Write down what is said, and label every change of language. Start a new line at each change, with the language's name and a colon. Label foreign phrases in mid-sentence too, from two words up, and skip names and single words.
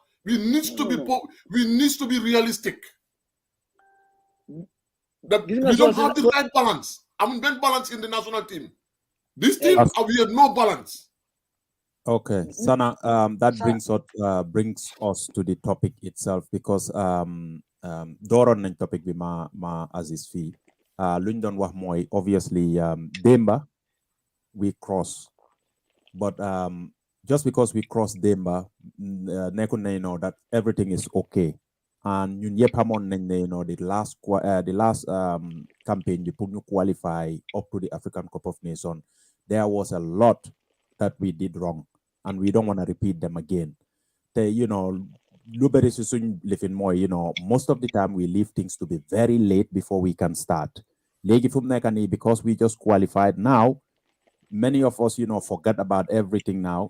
English: We need to be realistic. That we don't have the right balance. Ben balance in the national team. This team, we have no balance. Okay, Sana, that brings us to the topic itself because
Wolof: Doron nañ topic bi ma Aziz fi luñ
English: doon wax mooy obviously Demba we cross, but just because we cross Demba
Wolof: nekkul ne
English: that everything is okay, and
Wolof: ñun yëpp xamoon nañ ne
English: the last campaign
Wolof: bi pour ñu
English: qualify up to the African Cup of Nations, there was a lot that we did wrong, and we don't want to repeat them again. Most of the time we leave things to be very late before we can start. Because we just qualified now, many of us, forget about everything now.